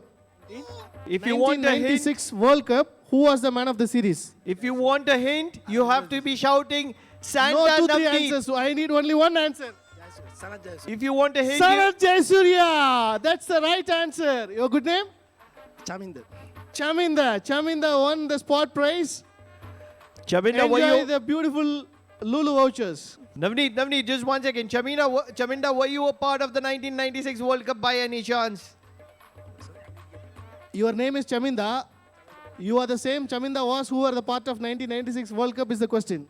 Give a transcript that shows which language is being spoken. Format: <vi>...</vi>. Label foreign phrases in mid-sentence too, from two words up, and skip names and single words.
<en>If you want a hint, 1996 World Cup, who was the man of the series? if you want a hint, you have to be shouting Santa No, 2-3 Navneet. answers. So I need only one answer. If you want a hint, Sanat Jayasurya. That's the right answer. Your good name? Chaminder. Chaminda. Chaminda won the spot prize. Chaminda, were Enjoy you? the beautiful Lulu vouchers. Navneet, just 1 second. Chaminda, were you a part of the 1996 World Cup by any chance? Your name is Chaminda. You are the same Chaminda was who are the part of 1996 World Cup is the question.</en>